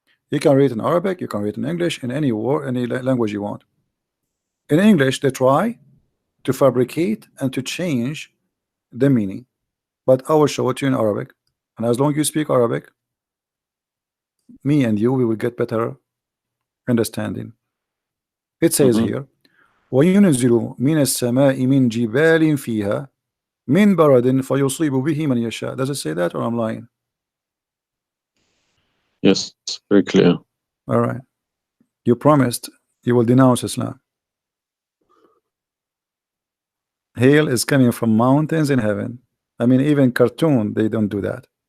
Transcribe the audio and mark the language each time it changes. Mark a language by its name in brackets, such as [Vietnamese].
[English] You can read in Arabic, you can read in English, in any word, any language you want. In English, they try to fabricate and to change the meaning, but I will show it to you in Arabic. And as long as you speak Arabic, me and you, we will get better understanding. It says Mhm. here, [Arabic] وينزل من السماء من جبال فيها من برد فيصيب به من يشاء. [English] Does it say that, or I'm lying? Yes, very clear. All right. You promised you will denounce Islam. Hail is coming from mountains in heaven. I mean, even cartoon, they don't do that.